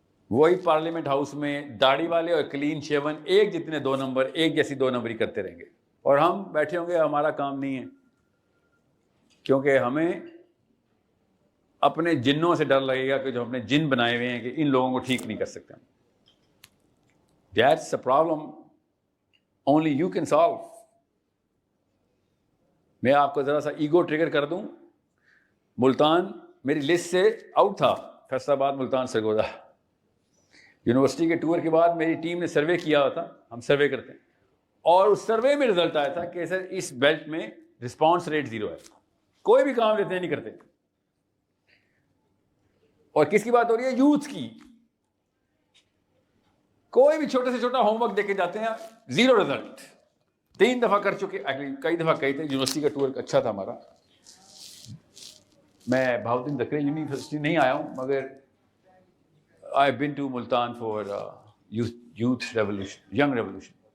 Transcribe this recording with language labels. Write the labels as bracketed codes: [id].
[ur] وہی parliament house میں داڑھی والے اور کلین شیون ایک جتنے 2 نمبر، ایک جیسی 2 نمبری کرتے رہیں گے، اور ہم بیٹھے ہوں گے ہمارا کام نہیں ہے، کیونکہ ہمیں اپنے جنوں سے ڈر لگے گا کہ جو اپنے جن بنائے ہوئے ہیں کہ ان لوگوں کو ٹھیک نہیں کر سکتے. [en] That's a problem only you can solve. [ur] میں آپ کو ذرا سا ایگو ٹریگر کر دوں. ملتان میری لسٹ سے آؤٹ تھا، فیصل آباد، ملتان، سرگودا. یونیورسٹی کے ٹور کے بعد میری ٹیم نے سروے کیا ہوا تھا، ہم سروے کرتے ہیں، اور اس سروے میں رزلٹ آیا تھا کہ سر اس بیلٹ میں رسپانس ریٹ 0 ہے، کوئی بھی کام لیتے نہیں کرتے. اور کس کی بات ہو رہی ہے؟ یوتھ کی. کوئی بھی چھوٹے سے چھوٹا ہوم ورک دے کے جاتے ہیں، 0 رزلٹ. 3 دفعہ کر چکے، کئی دفعہ کہے تھے. یونیورسٹی کا ٹور اچھا تھا ہمارا. میں بہاؤالدین زکریا یونیورسٹی نہیں آیا ہوں، مگر [en] I have been to Multan for youth revolution, young revolution.